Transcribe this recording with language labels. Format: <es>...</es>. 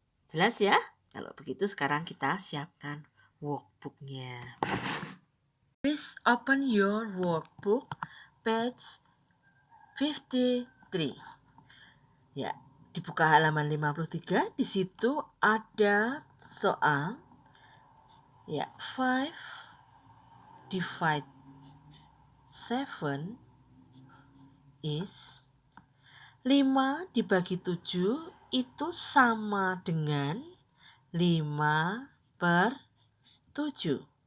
<id>Jelas ya? Kalau begitu sekarang kita siapkan workbooknya.</id> <en>Please open your workbook page 53.</en> <id>Ya, dibuka halaman 53. Di situ ada soal ya</id> <en>5 divide 7 is</en> <id>5 dibagi 7 itu sama dengan 5/7.</id>